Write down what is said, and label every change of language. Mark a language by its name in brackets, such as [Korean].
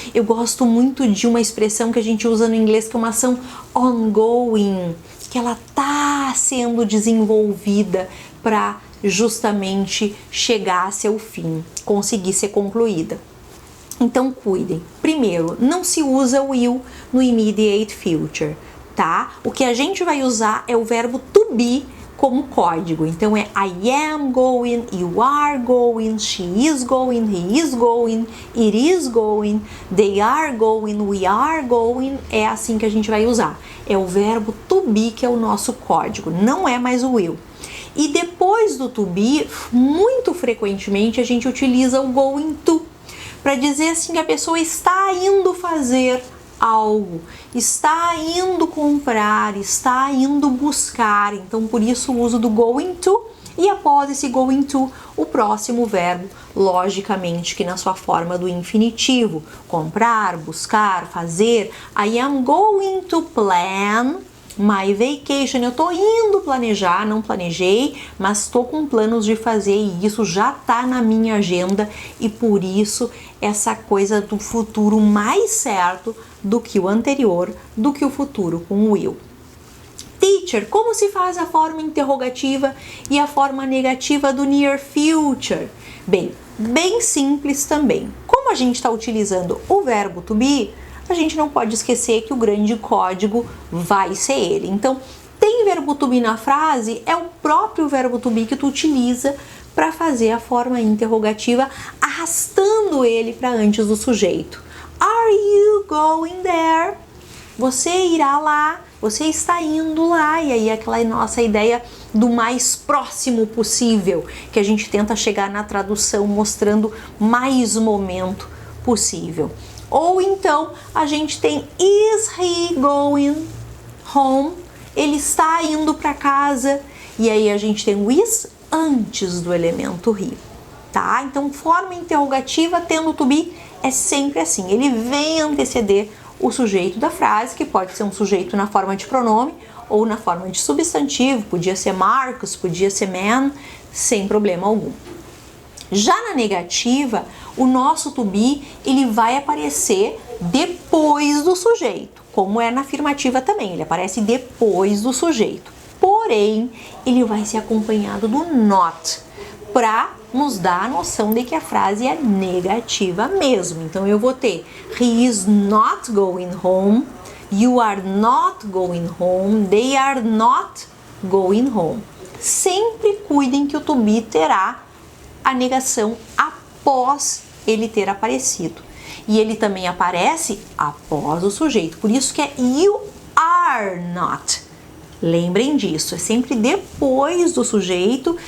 [Portuguese] Eu gosto muito de uma expressão que a gente usa no inglês, que é uma ação ongoing, que ela tá sendo desenvolvida para justamente chegar a seu fim, conseguir ser concluída. Então cuidem. Primeiro, não se usa o will no immediate future, tá? O que a gente vai usar é o verbo to be como código. Então é [English] I am going, you are going, she is going, he is going, it is going, they are going, we are going. [Portuguese] É assim que a gente vai usar. É o verbo to be que é o nosso código, não é mais o will. E depois do to be, muito frequentemente a gente utiliza o going to, para dizer assim que a pessoa está indo fazer algo, está indo comprar, está indo buscar. Então por isso o uso do going to, e após esse going to, o próximo verbo, logicamente que na sua forma do infinitivo, comprar, buscar, fazer. [English] I am going to plan my vacation. [Portuguese] Eu tô indo planejar, não planejei, mas estou com planos de fazer e isso já tá na minha agenda, e por isso essa coisa do futuro mais certo do que o anterior, do que o futuro com o will. Teacher, como se faz a forma interrogativa e a forma negativa do near future? Bem simples também. Como a gente está utilizando o verbo to be, a gente não pode esquecer que o grande código vai ser ele. Então, tem verbo to be na frase, é o próprio verbo to be que tu utiliza para fazer a forma interrogativa, arrastando ele para antes do sujeito. [English] Are you going there? [Portuguese] Você irá lá, você está indo lá. E aí aquela nossa ideia do mais próximo possível, que a gente tenta chegar na tradução mostrando mais momento possível. Ou então a gente tem [English] is he going home? [Portuguese] Ele está indo para casa. E aí a gente tem o is antes do elemento he, tá? Então forma interrogativa tendo to be é sempre assim. Ele vem anteceder o sujeito da frase, que pode ser um sujeito na forma de pronome ou na forma de substantivo. Podia ser Marcos, podia ser man, sem problema algum. Já na negativa, o nosso to be, ele vai aparecer depois do sujeito, como é na afirmativa também, ele aparece depois do sujeito. Porém, ele vai ser acompanhado do not, para nos dar a noção de que a frase é negativa mesmo. Então eu vou ter [English] he is not going home, you are not going home, they are not going home. [Portuguese] Sempre cuidem que o to be terá a negação após ele ter aparecido. E ele também aparece após o sujeito. Por isso que é you are not. Lembrem disso, é sempre depois do sujeito.